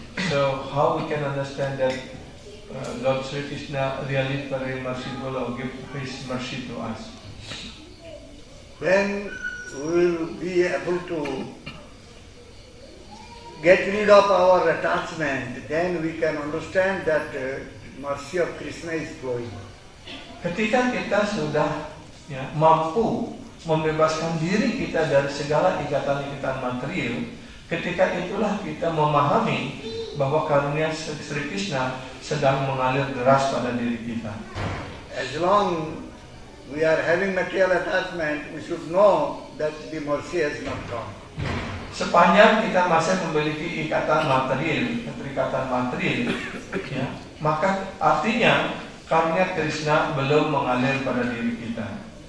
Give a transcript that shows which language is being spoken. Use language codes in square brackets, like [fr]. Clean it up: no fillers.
[en] So how we can understand that Lord Sri Krishna really very merciful or give His mercy to us? When we will be able to get rid of our attachment, then we can understand that mercy of Krishna is flowing. [id] Ketika kita sudah mampu membebaskan diri kita dari segala ikatan-ikatan material, ketika itulah kita memahami bahwa karunia Sri Krishna sedang mengalir deras pada diri kita. [en] As long we are having material attachment, we should know that the mercy has not come. [id] Sepanjang kita masih memiliki ikatan material, keterikatan material, maka artinya karunia Krishna belum mengalir pada diri kita.